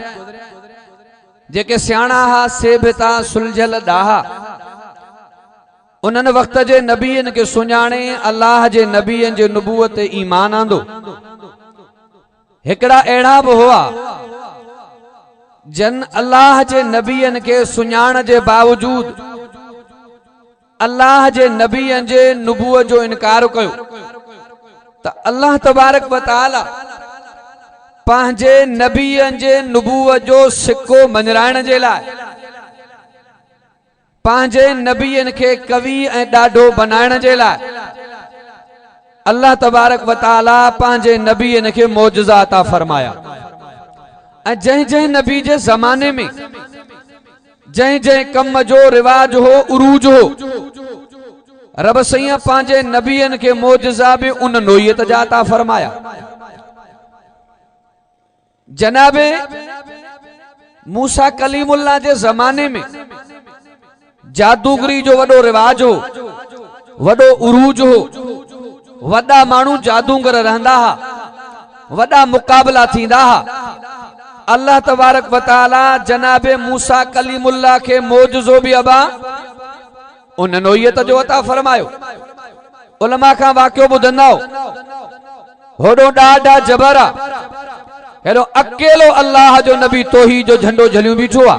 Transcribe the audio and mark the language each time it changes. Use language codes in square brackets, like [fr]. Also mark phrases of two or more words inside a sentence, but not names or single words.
[sd] जेके सियाणा हा सेबिता सुलझल ॾाहा उन्हनि वक्त जे नबीअन के सुञाणे अल्लाह जे नबीअन जे नबूवत ते ईमान आंदो। हिकड़ा अहिड़ा बि हुआ जन अल्लाह जे नबीअन के सुञाण जे बावजूद अल्लाह जे नबीअन जे नुबूअत जो इनकार कयो त [ar] الله تبارك وتعالى [sd] पंहिंजे नबीअन जे नुबूअत जो सिक्को मंझराइण जे लाइ पंहिंजे नबीअन के कवि ऐं ॾाढो बनाइण जे लाइ [ar] الله تبارك وتعالى [sd] पंहिंजे नबीअन के मौजज़ा अता फरमाया। ऐं जंहिं जंहिं नबी जे ज़माने में जंहिं जंहिं कम जो रिवाज हो उरूज हो रब सईं पंहिंजे नबीअन के मौजज़ा भी उन नोयत जा अता फरमाया। जनाबे मूसा कलीमुल्लाह जे ज़माने में जादूगरी जो वडो रिवाज हो, वडो उरूज हो, वडा मानू जादूगर रहंदा हा, वडा मुकाबला थींदा हा। [ar] الله تبارك وتعالى [sd] जनाबे मूसा कलीमुल्लाह के मौजज़ो भी अबा उन नोयत जो अता फरमायो। उलमा का वाक्यो ॿुधंदव, होडो ॾाढा जबरा हेड़ो अकेलो अल्लाह जो नबी तौहीद जो झंडो झलियो बीठो आ।